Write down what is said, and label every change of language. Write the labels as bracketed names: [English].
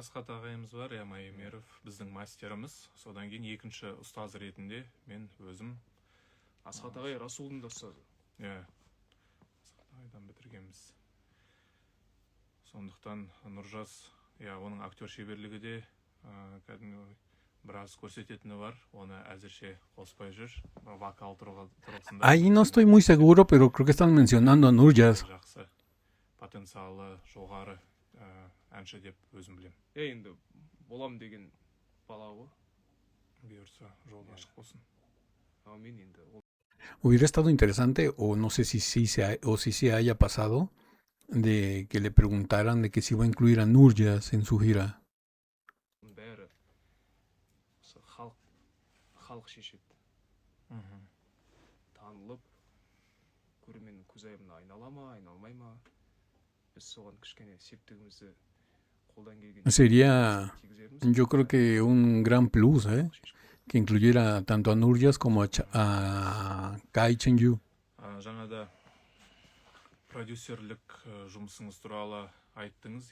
[Kazakh] ағайымыз бар, Майемеров, біздің мастеріміз. Содан кейін екінші ұстаз ретінде мен өзім. Асхат ағай Расулдың да ұстазы. Асхат ағайдан бітіргенбіз. Сондықтан Нұржас, оның актер шеберлігі де кәдімгі біраз көрсететіні бар. Оны әзірше қоспай жүр. Вокал тұрғысында. [Spanish] Ahí no estoy muy seguro, pero creo que están mencionando a Nurjas. [Kazakh] Жақсы потенциалы жоғары әнші деп өзім білем. Енді болам деген бала ғой. Бұйырса жолы ашық болсын. Амин енді. [Spanish] Hubiera estado interesante, o no sé si se haya pasado, de que le preguntaran de que si iba a incluir a Nurjas en su gira. [Kazakh] Бәрі халық шешеді. Танылып, көрерменнің көзайымына айнала ма, айналмай ма? Біз соған кішкене септігімізді қолдан келген. [Spanish] Sería, yo creo que un gran plus, que incluyera tanto a Nurjas como a Kai Chen-yu. [Kazakh] Жаңада продюсерлік жұмысыңыз туралы айттыңыз.